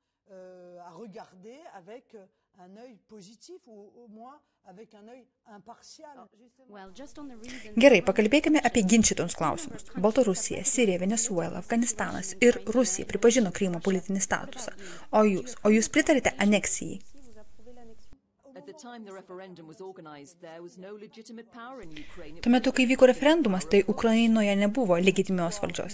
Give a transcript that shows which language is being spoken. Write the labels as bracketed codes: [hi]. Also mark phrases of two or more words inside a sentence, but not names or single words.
[fr] à regarder avec un œil positif ou au moins avec un œil impartial. [lt] Gerai, pakalbėkime apie ginčytons klausimus. Baltarusija, Sirija, Venezuela, Afganistanas ir Rusija pripažino Krymo politinį statusą. O jūs pritarite aneksijai? Tuo metu, kai vyko referendumas, tai Ukrainoje nebuvo legitimios valdžios.